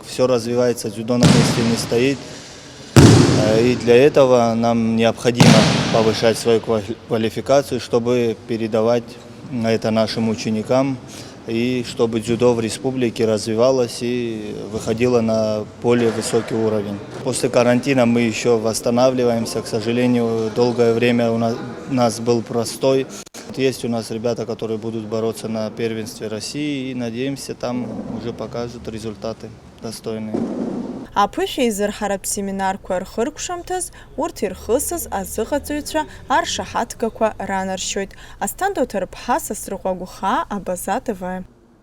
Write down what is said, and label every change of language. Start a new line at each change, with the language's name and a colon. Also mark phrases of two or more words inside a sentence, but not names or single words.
Russian: Все развивается, дзюдо на месте не стоит. И для этого нам необходимо повышать свою квалификацию, чтобы передавать это нашим ученикам, и чтобы дзюдо в республике развивалось и выходило на более высокий уровень. После карантина мы еще восстанавливаемся. К сожалению, долгое время у нас был простой. Есть у нас ребята, которые будут бороться на первенстве России, и надеемся, там уже покажут результаты достойные.
Abkhazian: Аԥышәеизырҳаратә семинарқәа рхыркәшамҭаз урҭ ирхысыз азыҟаҵаҩцәа аршаҳаҭгақәа ранаршьоит. Асҭанда Оҭарԥҳа, Сасрыҟәа Гәхаа, Абаза ТВ.